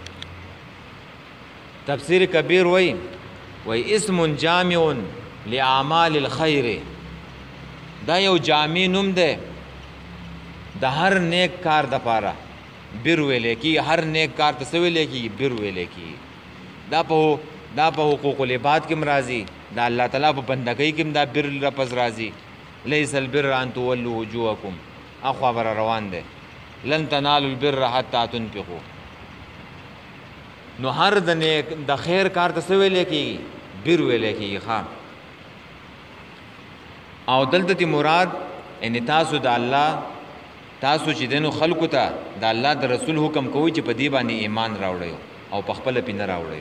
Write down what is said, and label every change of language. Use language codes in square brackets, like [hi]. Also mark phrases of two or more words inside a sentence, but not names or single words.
[ps] تفسیر کبیر [ar] وی اسم جامع لاعمال الخیر [ps] دا یو جامع نوم دی د هر نیک کار دپاره بر ویلې کی. هر نیک کار ته څه ویلې کی؟ بر ویلې کی. دا په [ar] حقوق العباد [ps] کې راځي دا الله تعالی په بندګۍ کې دا بر لفظ راځي. [ar] لیس البر ان تولوا وجوهکم [ps] اخو خبر روان دی [ar] لن تنالوا البر حتى تنفقوا. [ps] نو هر د خیر کار ته څه ویلې کېږي؟ بر ویلې کېږي. او دلته مراد ان تاسو د الله تاسو چې دنو خلکو ته د الله د رسول حکم کوي چې په دې باندې ایمان راوړی او په خپل پینه راوړی.